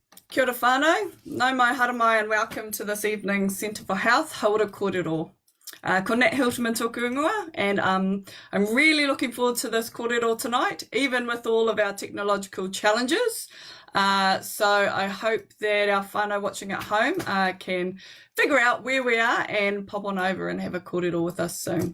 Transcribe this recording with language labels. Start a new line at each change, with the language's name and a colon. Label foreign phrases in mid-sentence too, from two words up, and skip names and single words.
Māori: Kia ora whānau, nau mai haramai
English: and welcome to this evening's Centre for Health,
Māori: Haura Kōrero. Ko Nat Hilterman tōku ingoa,
English: and I'm really looking forward to this kōrero tonight, even with all of our technological challenges. So I hope that our whānau watching at home can figure out where we are and pop on over and have a kōrero with us soon.